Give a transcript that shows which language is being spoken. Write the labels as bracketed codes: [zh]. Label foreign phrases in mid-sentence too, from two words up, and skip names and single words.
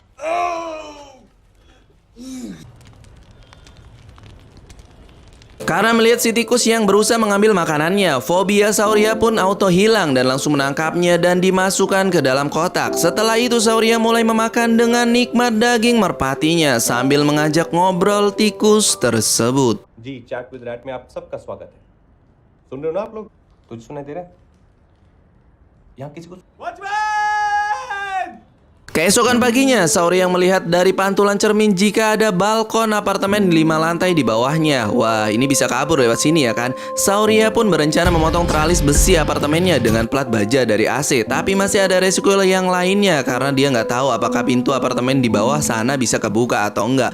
[id] Karena melihat si tikus yang berusaha mengambil makanannya, fobia Sauria pun auto hilang dan langsung menangkapnya dan dimasukkan ke dalam kotak. Setelah itu Sauria mulai memakan dengan nikmat daging merpatinya sambil mengajak ngobrol tikus tersebut. [hi] जी [en] chat with rat [hi] में आप सबका स्वागत है। सुन रहे हो ना आप लोग? कुछ सुनाई दे रहा है? यहाँ किसी को [id] Keesokan paginya, Sauria yang melihat dari pantulan cermin jika ada balkon apartemen 5 lantai di bawahnya. Wah, ini bisa kabur lewat sini ya kan? Sauria pun berencana memotong teralis besi apartemennya dengan plat baja dari AC. Tapi masih ada resiko yang lainnya karena dia nggak tahu apakah pintu apartemen di bawah sana bisa kebuka atau enggak.